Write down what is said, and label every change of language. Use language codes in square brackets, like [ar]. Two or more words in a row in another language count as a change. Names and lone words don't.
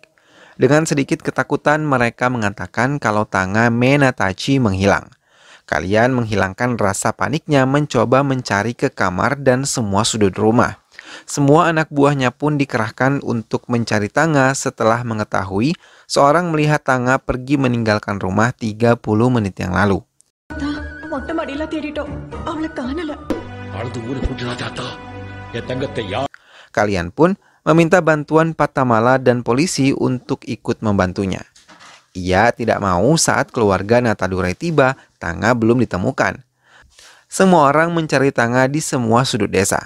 [id] Dengan sedikit ketakutan mereka mengatakan kalau Tanga Menatachi menghilang. Kalian menghilangkan rasa paniknya mencoba mencari ke kamar dan semua sudut rumah. Semua anak buahnya pun dikerahkan untuk mencari Tanga setelah mengetahui seorang melihat Tanga pergi meninggalkan rumah 30 menit yang lalu. [ta] மொட்டை மாடியில தேடிட்டோம் அவளை காணல [id] Kalian pun meminta bantuan Pattamala dan polisi untuk ikut membantunya. Ia tidak mau saat keluarga Natadurai tiba, Tanga belum ditemukan. Semua orang mencari Tanga di semua sudut desa.